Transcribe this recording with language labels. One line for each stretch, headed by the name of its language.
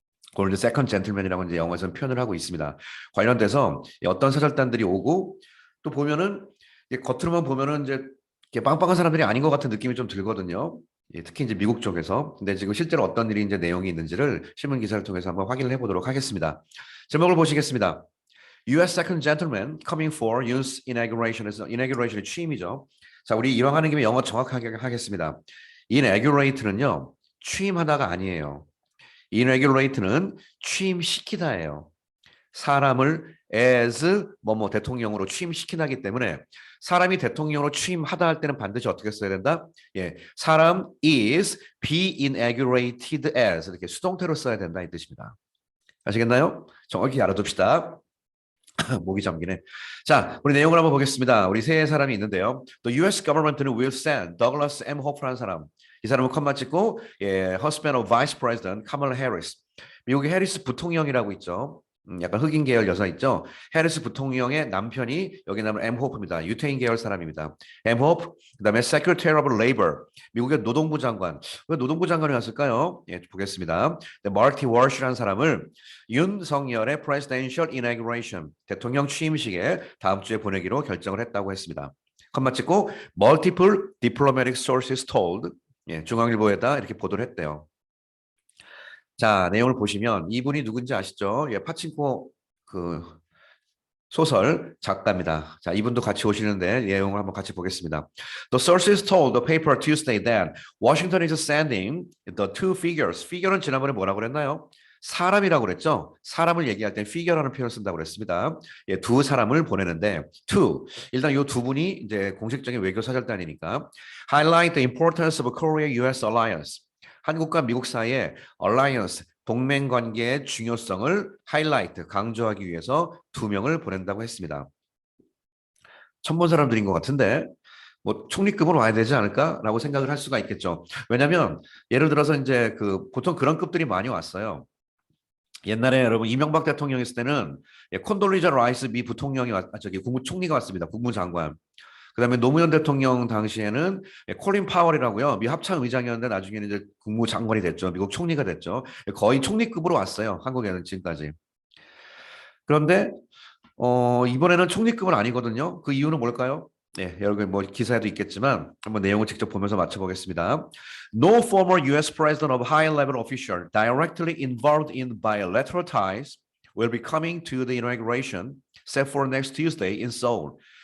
Korean: 그걸 이제 세컨 젠틀맨이라고 이제 영어에서는 표현을 하고 있습니다. 관련돼서 어떤 사절단들이 오고 또 보면은 겉으로만 보면은 이제 빵빵한 사람들이 아닌 것 같은 느낌이 좀 들거든요. 특히 이제 미국 쪽에서. 근데 지금 실제로 어떤 일이 이제 내용이 있는지를 신문 기사를 통해서 한번 확인을 해보도록 하겠습니다. 제목을 보시겠습니다. U.S.
English: Second Gentleman coming for Yun's inauguration에서 inauguration의
Korean: 취임이죠. 자, 우리 이왕 하는 김에 영어 정확하게 하겠습니다. inaugurate는요, 취임하다가 아니에요. inaugurate는 취임시키다예요. 사람을 as 뭐뭐 대통령으로 취임시키다기 때문에 사람이 대통령으로 취임하다 할 때는 반드시 어떻게 써야 된다? 예, 사람 is be inaugurated as 이렇게 수동태로 써야 된다 이 뜻입니다. 아시겠나요? 정확히 알아둡시다. 목이 잠기네. 자, 우리 내용을 한번 보겠습니다. 우리 세 사람이 있는데요.
English: 또 US government는 will send Douglas M. Hope라는 사람.
Korean: 이 사람은 컴마 찍고
English: husband of Vice President Kamala Harris.
Korean: 미국의 해리스 부통령이라고 있죠. 약간 흑인 계열 여사 있죠. 해리스 부통령의 남편이 여기 나면 M. 호프입니다. 유태인 계열 사람입니다. M. 호프, 그다음에
English: Secretary of Labor,
Korean: 미국의 노동부 장관. 왜 노동부 장관이 왔을까요? 예, 보겠습니다. 마르티 월시라는 사람을 윤석열의 Presidential Inauguration, 대통령 취임식에 다음 주에 보내기로 결정을 했다고 했습니다. 컴마 찍고
English: Multiple diplomatic sources told,
Korean: 예, 중앙일보에다 이렇게 보도를 했대요. 자, 내용을 보시면 이분이 누군지 아시죠? 예, 파친코 그 소설 작가입니다. 자, 이분도 같이 오시는데 내용을 한번 같이 보겠습니다.
English: The sources told the paper Tuesday that Washington is sending the two figures.
Korean: figure는 지난번에 뭐라고 그랬나요? 사람이라고 그랬죠? 사람을 얘기할 때 figure라는 표현을 쓴다고 그랬습니다. 예, 두 사람을 보내는데 two. 일단 이 두 분이 이제 공식적인 외교 사절단이니까
English: highlight the importance of Korea-US alliance.
Korean: 한국과 미국 사이의 alliance, 동맹 관계의 중요성을 하이라이트, 강조하기 위해서 두 명을 보낸다고 했습니다. 처음 본 사람들인 것 같은데 뭐 총리급으로 와야 되지 않을까라고 생각을 할 수가 있겠죠. 왜냐하면 예를 들어서 이제 보통 그런 급들이 많이 왔어요. 옛날에 여러분 이명박 대통령 있을 때는 콘돌리자 라이스 미 부통령이 국무총리가 왔습니다. 국무장관. 그다음에 노무현 대통령 당시에는 콜린 파월이라고요. 미 합참 의장이었는데 나중에는 이제 국무장관이 됐죠. 미국 총리가 됐죠. 거의 총리급으로 왔어요. 한국에는 지금까지. 그런데 이번에는 총리급은 아니거든요. 그 이유는 뭘까요? 네, 여러분 뭐 기사에도 있겠지만 한번 내용을 직접 보면서 맞춰보겠습니다.
English: No former U.S. president of high-level official directly involved in bilateral ties will be coming to the inauguration set for next Tuesday in Seoul.